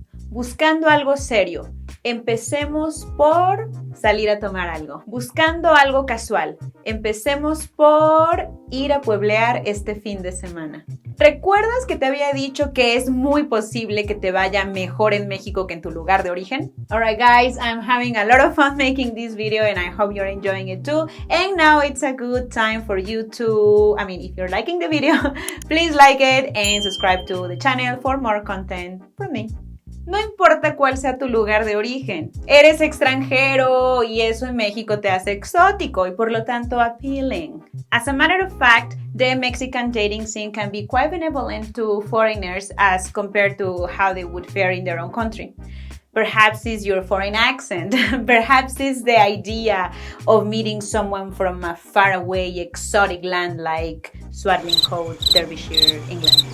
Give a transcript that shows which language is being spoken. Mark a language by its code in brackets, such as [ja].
[es] Buscando algo serio. Empecemos por salir a tomar algo. Buscando algo casual. Empecemos por ir a pueblear este fin de semana. ¿Recuerdas que te había dicho que es muy posible que te vaya mejor en México que en tu lugar de origen? [en] Alright guys, I'm having a lot of fun making this video and I hope you're enjoying it too. And now it's a good time for you to, if you're liking the video, please like it and subscribe to the channel for more content from me. [es] No importa cuál sea tu lugar de origen, eres extranjero y eso en México te hace exótico y por lo tanto appealing. [en] As a matter of fact, the Mexican dating scene can be quite benevolent to foreigners as compared to how they would fare in their own country. Perhaps it's your foreign accent. Perhaps it's the idea of meeting someone from a faraway exotic land like Swaddling Coast, Derbyshire, England.